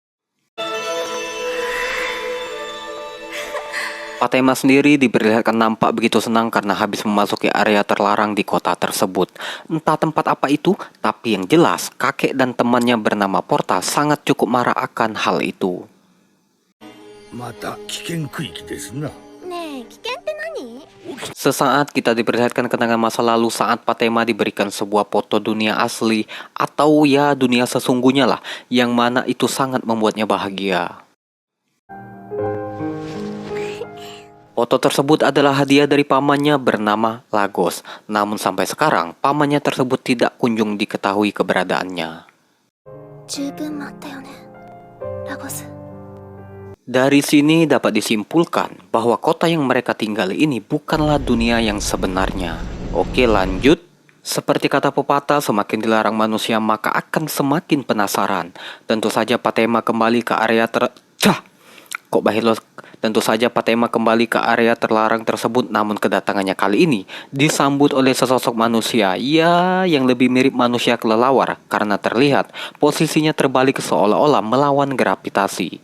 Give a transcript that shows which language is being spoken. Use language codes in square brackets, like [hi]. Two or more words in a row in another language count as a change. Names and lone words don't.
[id] Patema sendiri diperlihatkan nampak begitu senang karena habis memasuki area terlarang di kota tersebut. Entah tempat apa itu, tapi yang jelas kakek dan temannya bernama Porta sangat cukup marah akan hal itu. [ja] また危険区域ですな。ねえ、危険って何？ [id] Sesaat kita diperlihatkan kenangan masa lalu saat Patema diberikan sebuah foto dunia asli atau ya dunia sesungguhnya lah, yang mana itu sangat membuatnya bahagia. Foto tersebut adalah hadiah dari pamannya bernama Lagos. Namun sampai sekarang, pamannya tersebut tidak kunjung diketahui keberadaannya. [ja] 十分待ったよね、ラゴス。 [id] Dari sini dapat disimpulkan bahwa kota yang mereka tinggali ini bukanlah dunia yang sebenarnya. Oke, lanjut. Seperti kata pepatah, semakin dilarang manusia maka akan semakin penasaran. Tentu saja Patema kembali ke area Tentu saja Patema kembali ke area terlarang tersebut, namun kedatangannya kali ini disambut oleh sesosok manusia, ya yang lebih mirip manusia kelelawar karena terlihat posisinya terbalik seolah-olah melawan gravitasi.